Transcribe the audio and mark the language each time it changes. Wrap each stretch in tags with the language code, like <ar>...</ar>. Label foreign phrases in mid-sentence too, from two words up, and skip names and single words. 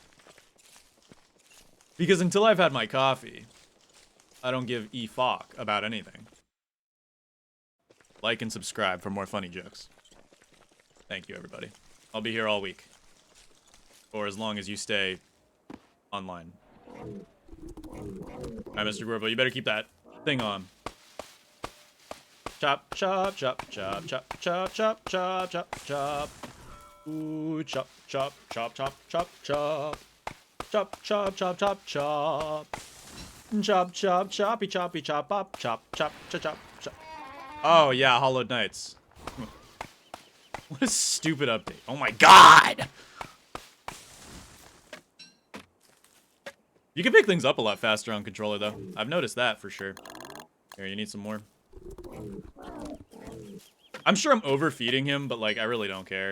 <en>Because until I've had my coffee, I don't give a fuck about anything. Like and subscribe for more funny jokes. Thank you, everybody. I'll be here all week. Or as long as you stay online. Alright, Mr. Gorbo, you better keep that thing on. Chop, chop, chop, chop, chop, chop, chop, chop, chop, chop. Ooh, chop, chop, chop, chop, chop, chop. Chop, chop, chop, chop, chop. Chop, chop, choppy, choppy, chop up, chop, chop, chop, chop, chop. Oh, yeah, Hollowed Knights. What a stupid update. Oh my god! You can pick things up a lot faster on controller, though. I've noticed that for sure. Here, you need some more. I'm sure I'm overfeeding him, but, like, I really don't care.</en>